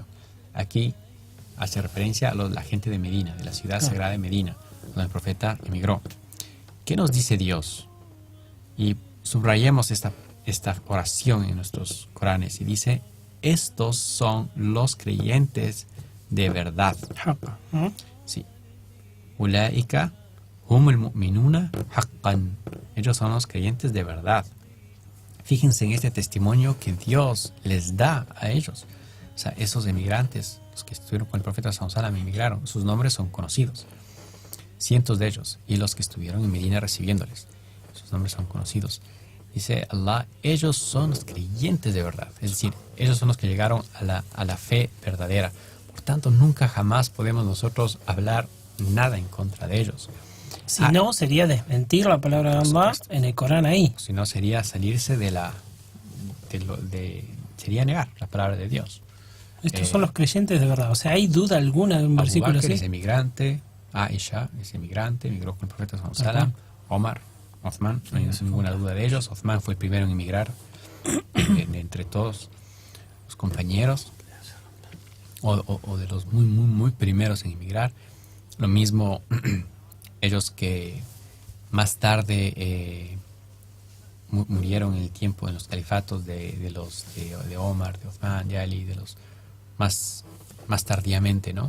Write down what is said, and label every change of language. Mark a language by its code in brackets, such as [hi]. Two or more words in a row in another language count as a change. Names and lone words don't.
[es] Aquí hace referencia a la gente de Medina, de la ciudad sagrada de Medina, donde el profeta emigró. ¿Qué nos dice Dios? Y subrayemos esta oración en nuestros Coranes, y dice: estos son los creyentes de verdad. Sí. [ar] أولئك هم المؤمنون حقا. [es] Ellos son los creyentes de verdad. Fíjense en este testimonio que Dios les da a ellos. O sea, esos emigrantes, los que estuvieron con el profeta [ar] صلى الله عليه وسلم, [es] emigraron, sus nombres son conocidos. cientos de ellos, y los que estuvieron en Medina recibiéndoles. Sus nombres son conocidos. Dice Allah, ellos son los creyentes de verdad, es decir, ellos son los que llegaron a la fe verdadera. Por tanto, nunca jamás podemos nosotros hablar nada en contra de ellos. Si no, sería desmentir la palabra de Allah en el Corán ahí. Si no, sería salirse sería negar la palabra de Dios. Estos son los creyentes de verdad. O sea, ¿hay duda alguna de un versículo Abu Bakr así? es emigrante, Aisha es emigrante, emigró con el profeta [ar] صلى الله عليه وسلم, [es] Omar, Uthman, no hay ninguna duda de ellos. Uthman fue el primero en emigrar entre todos los compañeros, o de los muy, muy, muy primeros en emigrar. Lo mismo ellos que más tarde murieron en el tiempo, en los califatos de Omar, de Uthman, de Ali, de los más tardíamente, ¿no?